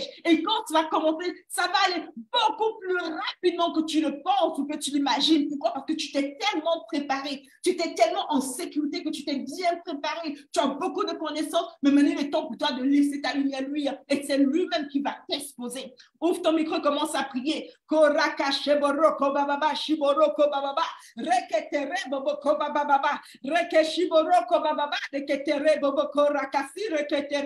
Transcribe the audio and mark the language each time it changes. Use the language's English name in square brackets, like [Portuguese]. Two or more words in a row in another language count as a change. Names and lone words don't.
[French] Et quand tu vas commencer, ça va aller beaucoup plus rapidement que tu le penses ou que tu l'imagines. Pourquoi? Parce que tu t'es tellement préparé, tu t'es tellement en sécurité que tu t'es bien préparé. Tu as beaucoup de connaissances, mais maintenant il est temps pour toi de laisser ta lumière lui. Et c'est lui-même qui va t'exposer. Ouvre ton micro, commence à prier. Koraka sheboro kobababa shiboro kobababa reketere bobo kobababa rekeshiboro kobababa reketere bobo korakasi reketere